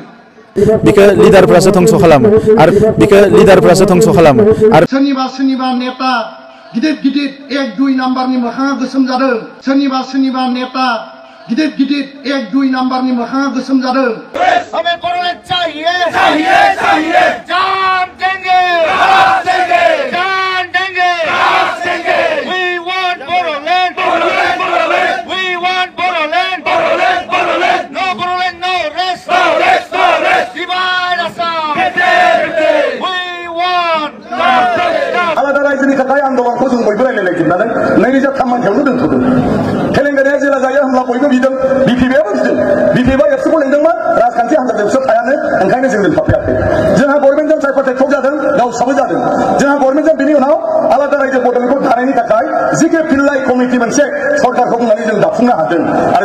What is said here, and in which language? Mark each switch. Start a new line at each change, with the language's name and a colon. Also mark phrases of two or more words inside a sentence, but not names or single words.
Bodo: बेखौ लिडारफ्रासो dhongso खालामो आरो बेखौ लिडारफ्रासो dhongso खालामो आरो सोरनिबा नेता गिदिर 1-2 नाम्बारनि मोखाङा गोसोम जादों सोरनिबा नेता गिदिर 1-2 नाम्बारनि मोखाङा गोसोम जादों
Hindi: हमें बोडोलैंड चाहिए जान देंगे
English: We want Bodoland No Bodoland no rest divide us all we want
Bodo: आलादा रायजोनि थाखाय आन्दोलनखौ जों बयबो रायलायलायजोबनानै 2003 मायथाइयावनो दोनथ'दों तेलेंगानाया जेला जायो होनब्ला बयबो बिदों बिपिएफआबो बिदों बिपिएफआ एबसुखौ लेंदोंमोन राजखान्थि हान्जाजों बिसोर थायानो ओंखायनो जों दोनथ'फैयाखै जोंहा गभर्नमेन्टजों जायफोर टेकटक जादों गावसाबो जादों जोंहा गभर्नमेन्टजों बिनि उनाव आलादा रायजो बड'लेण्डखौ दानायनि थाखाय जिके पिल्लाइ कमिटि मोनसे सरकारखौ बुंनानै जों दाफुंनो हादों आरो